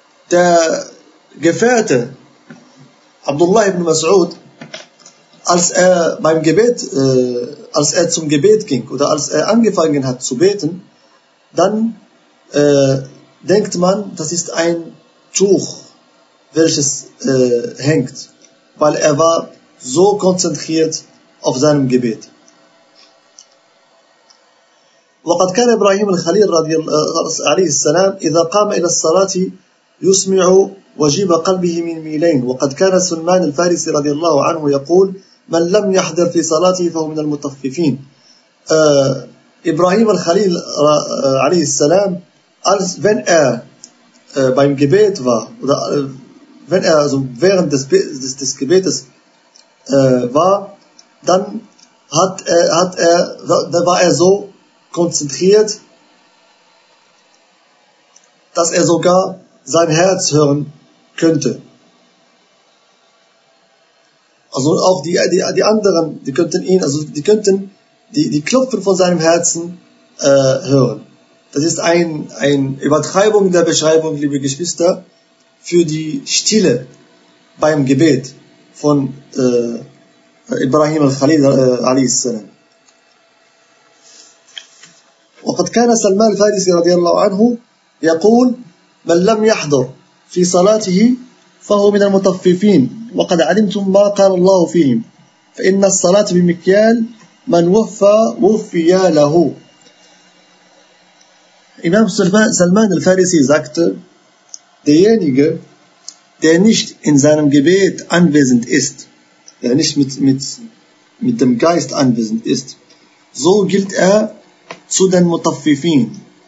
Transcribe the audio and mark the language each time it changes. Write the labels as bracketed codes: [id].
[de] Der Gefährte Abdullah ibn Mas'ud, als er zum Gebet ging oder als er angefangen hat zu beten, dann denkt man, das ist ein Tuch, welches hängt, weil er war so konzentriert auf seinem Gebet. [ar] وقد كان إبراهيم الخليل رضي الله عنه إذا قام إلى الصلاة يسمع وجيب قلبه من ميلين. وقد كان سلمان الفارسي رضي الله عنه يقول من لم يحضر في صلاته فهو من المطففين. [de] إبراهيم الخليل عليه السلام als wenn er beim Gebet war oder wenn er also während des Gebetes war, dann war er so konzentriert, dass er sogar sein Herz hören könnte. Also auch die anderen, die könnten die Klopfen von seinem Herzen hören. Das ist ein Übertreibung der Beschreibung, liebe Geschwister, für die Stille beim Gebet von Ibrahim al-Khalil a.s. [ar] وقد كان سلمان الفارسي رضي الله عنه يقول من لم يحضر في صلاته فهو من المطففين وقد علمتم ما قال الله فيهم فإن الصلاة بمكيال من وفى وفيا له. [de] إمام سلمان الفارسي sagte, derjenige, der nicht in seinem Gebet anwesend ist, der nicht mit dem Geist anwesend ist, so gilt er zu den Mutaffifin.